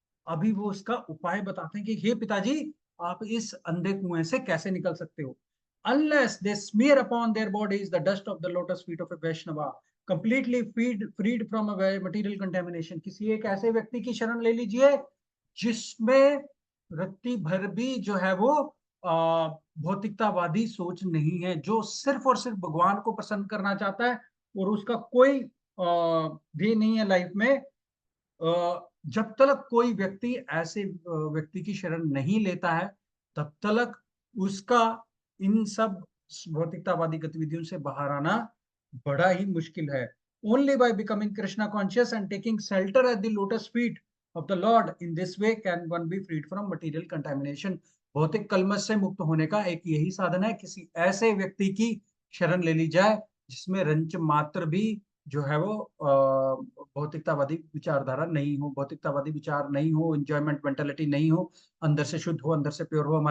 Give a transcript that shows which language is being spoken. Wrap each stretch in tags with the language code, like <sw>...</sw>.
<hi>अभी वो उसका उपाय बताते हैं कि हे पिताजी, आप इस अंधे कुएं से कैसे निकल सकते हो।</hi> <en>Unless they smear upon their bodies the dust of the lotus feet of a Vaishnava, completely freed from a material contamination।</en> <hi>किसी एक ऐसे व्यक्ति की शरण ले लीजिए जिसमें रत्ती भर भी जो है वो भौतिकतावादी सोच नहीं है, जो सिर्फ और सिर्फ भगवान को प्रसन्न करना चाहता है और उसका कोई ध्येय नहीं है लाइफ में। जब तक कोई व्यक्ति ऐसे व्यक्ति की शरण नहीं लेता है, तब तक उसका इन सब भौतिकतावादी गतिविधियों से बाहर आना बड़ा ही मुश्किल है।</hi> <en>Only by becoming Krishna conscious and taking shelter at the lotus feet of the Lord in this way can one be freed from material contamination।</en> <hi>भौतिक कलमश से मुक्त होने का एक यही साधन है, किसी ऐसे व्यक्ति की शरण ले ली जाए जिसमें रंच मात्र भी जो है वो भौतिकतावादी विचारधारा नहीं हो, भौतिकतावादी विचार नहीं हो, एंजॉयमेंट मेंटालिटी नहीं हो, अंदर से शुद्ध हो, अंदर से प्योर हो।</hi>